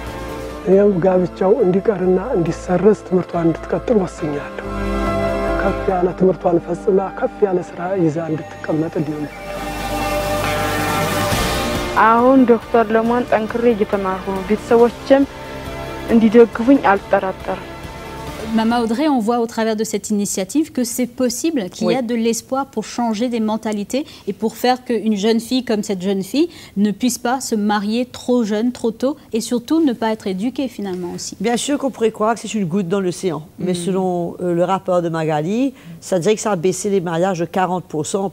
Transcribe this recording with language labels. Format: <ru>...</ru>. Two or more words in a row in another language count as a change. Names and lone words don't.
<am>ይሄው ጋብቻው እንዲቀርና እንዲሰረዝ ትምህርቷን እንድትቀጥል ወስኛለሁ። ከፍ ያለ ትምህርቷን ፈጽማ ከፍ ያለ ስራ ይዛ እንድትቀመጥ ሊሆን አሁን ዶክተር ለማን ጠንክሬ እየተማርኩ ነው። ቤተሰቦችም እንዲደግፉኝ አልጠራጠርም።</am> <fr>Maman Audrey, on voit au travers de cette initiative que c'est possible, qu'il y a de l'espoir pour changer des mentalités et pour faire qu'une jeune fille comme cette jeune fille ne puisse pas se marier trop jeune, trop tôt et surtout ne pas être éduquée finalement aussi. Bien sûr qu'on pourrait croire que c'est une goutte dans l'océan, mais selon le rapport de Magali, ça dirait que ça a baissé les mariages de 40%.</fr>